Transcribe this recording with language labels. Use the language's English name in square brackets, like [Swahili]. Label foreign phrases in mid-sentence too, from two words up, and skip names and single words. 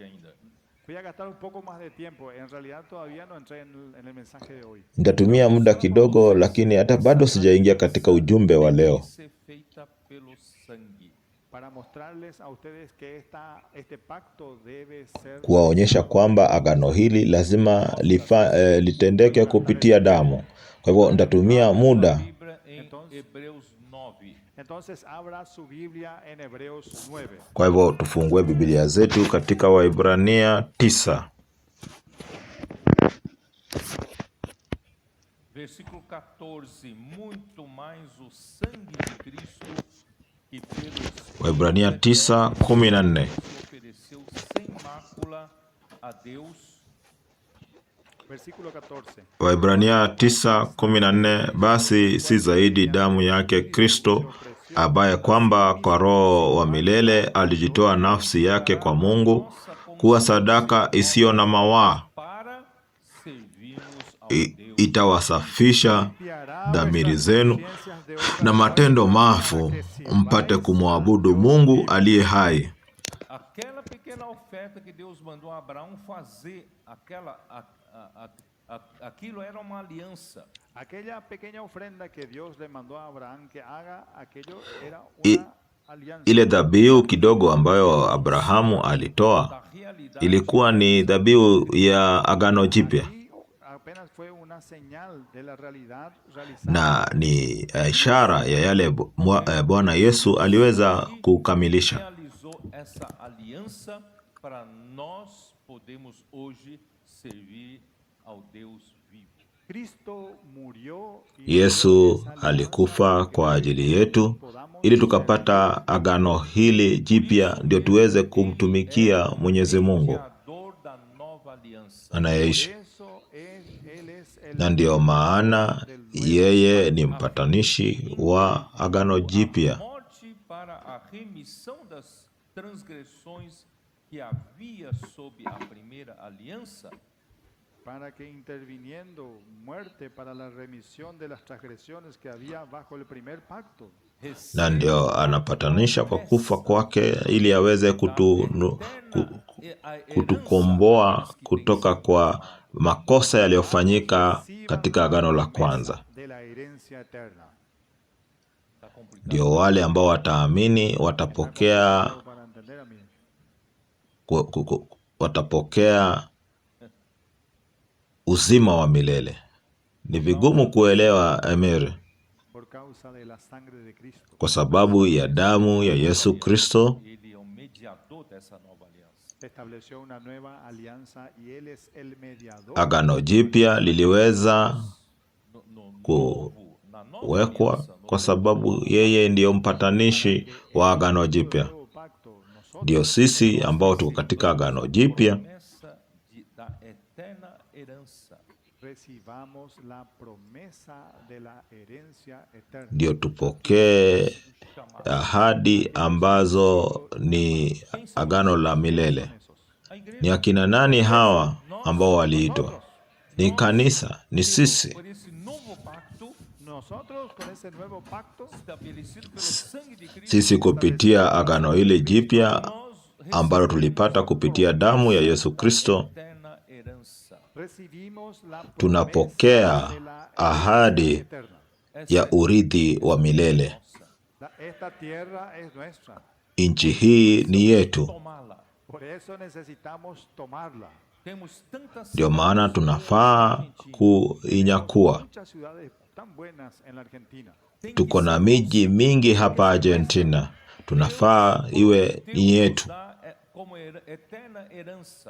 [Swahili] Nitatumia muda kidogo, lakini hata bado sijaingia katika ujumbe wa leo, kuwaonyesha kwamba agano hili lazima litendeke kupitia damu. Kwa hivyo nitatumia muda. Kwa hivyo tufungue Biblia zetu katika Waebrania 9. [Portuguese] Versículo 14, muito mais o sangue de Cristo que pelos [Swahili] Waebrania 9:14. [Portuguese] ofereceu sem mácula a Deus. [Spanish] Versículo 14. [Swahili] Waebrania 9:14, basi si zaidi damu yake Kristo, ambaye kwamba kwa Roho wa milele alijitoa nafsi yake kwa Mungu kuwa sadaka isiyo na mawaa, [Portuguese] Para servirmos ao Deus. [Swahili] itawasafisha dhamiri zenu na matendo mafu, mpate kumwabudu Mungu aliye hai. [Portuguese] Aquela pequena oferta que Deus mandou a Abraão fazer, aquilo era uma aliança. [Spanish] Aquella pequeña ofrenda que Dios le mandó a Abraham que haga, aquello era una alianza. [Swahili] Ile dhabihu kidogo ambayo Abrahamu alitoa [Portuguese] Da realidade [Swahili] ilikuwa ni dhabihu ya agano jipya, [Spanish] Apenas fue una señal de la realidad realizada. [Swahili] na ni ishara ya yale Bwana Yesu aliweza kukamilisha. [Portuguese] realizou essa aliança para nós podemos hoje servir ao Deus vivo. [Spanish] Cristo murió y [Swahili] Yesu alikufa kwa ajili yetu ili tukapata agano hili jipya, ndio tuweze kumtumikia Mwenyezi Mungu [Portuguese] Mediador da nova aliança. [Swahili] anayeishi. [Spanish] Él es el [Swahili] Na ndio maana yeye ni mpatanishi wa agano jipya, [Portuguese] Morte para a remissão das transgressões que havia sob a primeira aliança, [Spanish] para que interviniendo muerte para la remisión de las transgresiones que había bajo el primer pacto. [Swahili] na ndio anapatanisha kwa kufa kwake ili aweze kutukomboa kutoka kwa makosa yaliyofanyika katika agano la kwanza. [Spanish] De la herencia eterna. [Swahili] Ndio wale ambao wataamini watapokea [Spanish] Para entender a mí. [Swahili] watapokea uzima wa milele. Ni vigumu kuelewa, Emir, [Spanish] Por causa de la sangre de Cristo. [Swahili] kwa sababu ya damu ya Yesu Kristo. [Portuguese] ele é o mediador dessa nova aliança. [Spanish] Estableció una nueva alianza y Él es el mediador. [Swahili] Agano jipya liliweza [Portuguese] Na nova [Swahili] kuwekwa [Portuguese] aliança, [Swahili] kwa sababu yeye ndiyo mpatanishi wa agano jipya. [Spanish] Nuevo pacto, nosotros [Swahili] Ndio sisi ambao tuko katika agano jipya [Portuguese] promessa da eterna herança. [Spanish] recibamos la promesa de la herencia eterna. [Swahili] ndio tupokee ahadi ambazo ni agano la milele. [Portuguese] A igreja, [Swahili] Ni akina nani hawa ambao waliitwa? Ni kanisa, ni sisi. [Portuguese] por esse novo pacto [Spanish] Nosotros con ese nuevo pacto [Portuguese] estabelecido pelo sangue de Cristo, [Swahili] Sisi kupitia agano hili jipya [Portuguese] nós [Swahili] ambalo tulipata kupitia damu ya Yesu Kristo, [Portuguese] eterna herança. [Spanish] recibimos la [Swahili] tunapokea [Spanish] promesa de la [Swahili] ahadi [Spanish] eterna. [Swahili] ya urithi wa milele. [Spanish] Esta tierra es nuestra. [Swahili] Nchi hii ni yetu, [Portuguese] Tomá-la. [Spanish] Por eso necesitamos tomarla. [Portuguese] Temos tantas [Swahili] ndio maana tunafaa kuinyakua. [Spanish] Muchas ciudades tan buenas en la Argentina. [Swahili] Tuko na miji mingi hapa Argentina, tunafaa iwe ni yetu. [Portuguese] dá como eterna herança.